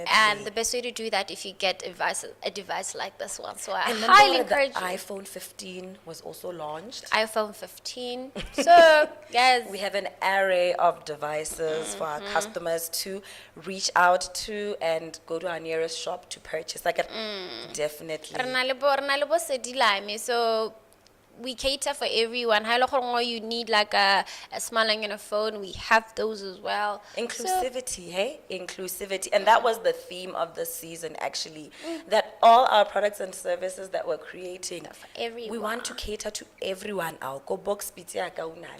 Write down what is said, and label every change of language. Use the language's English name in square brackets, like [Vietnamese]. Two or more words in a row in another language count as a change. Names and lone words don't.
[English] And the best way to do that if you get a device like this one. So I And highly remember encourage the you. iPhone 15 was also launched. iPhone 15. So, guys, We have an array of devices for our customers to reach out to and go to our nearest shop to purchase. Definitely. [Southern Sotho] re na le bo sedilame. [English] So we cater for everyone. [Southern Sotho] Ha e le gore [English] you need like a smiling in a phone, we have those as well. Inclusivity, hey? Inclusivity. And that was the theme of this season, actually. That all our products and services that we're creating, For everyone. we want to cater to everyone. Our go box pizza kaunani.